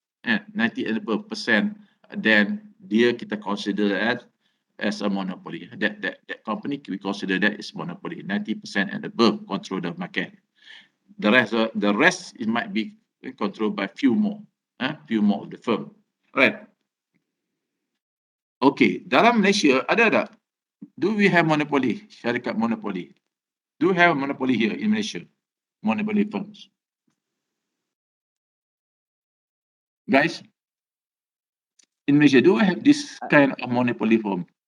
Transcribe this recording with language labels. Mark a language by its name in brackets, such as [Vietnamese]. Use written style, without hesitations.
[English] 90 and above percent, then [Malay] dia kita [English] consider as a monopoly. That company we consider that is monopoly. 90% and above control the market. The rest it might be controlled by few more of the firm. Right. [Malay] Okay, dalam Malaysia ada tak? [English] Do we have monopoly? Syarikat monopoly. Do we have a monopoly here in Malaysia? Monopoly firms. Guys, in Malaysia, do we have this kind of monopoly firm?